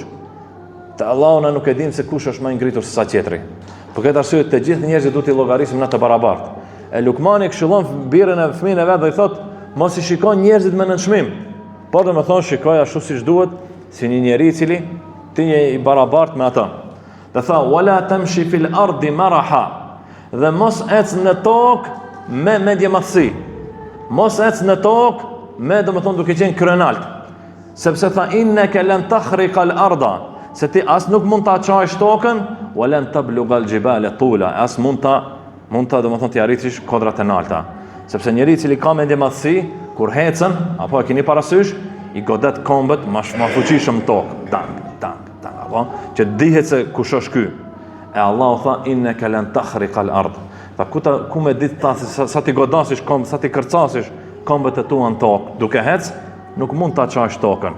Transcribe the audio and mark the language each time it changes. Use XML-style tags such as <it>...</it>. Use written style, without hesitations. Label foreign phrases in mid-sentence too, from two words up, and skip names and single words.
<sq>Te Allahu na nuk e dim se kush është më i ngritur se sa tjetri. Për këtë arsye të gjithë njerëzit duhet i llogarisim në të barabartë. E Lukmani këshillon birin e fëmijën e vet dhe i thotë mos i shiko njerëzit me nënçmim. Por domethënë shikoj ashtu siç duhet, si një njeri i cili ti je i barabartë me ata. Dhe tha:</sq> <ar>"ولا تمش في الأرض مرحا."</ar> <sq>Dhe mos ec në tokë me mendjemadhsi. Mos ec në tokë me domethënë duke qenë kryenalt. Sepse tha</sq> <ar>إنك لن تخرق الأرض,</ar> <sq>se ti as nuk mund ta çajsh tokën,</sq> <ar>ولن تبلغ الجبال طولا,</ar> <sq>as mund ta domethënë ti arritish kodrat e larta. Sepse njeriu i cili ka mendje madhësi, kur hecën, apo e keni parasysh, i godet kombët ma fuqishëm tokë. Tank, apo që dihet se kush është ky. E Allahu tha</sq> <ar>إنك لن تخرق الأرض.</ar> <sq>Ta ku me ditë ta sa ti godasish kombë, sa ti kërcasish kombët e tua në tokë, duke hec, nuk mund ta çash tokën.</sq>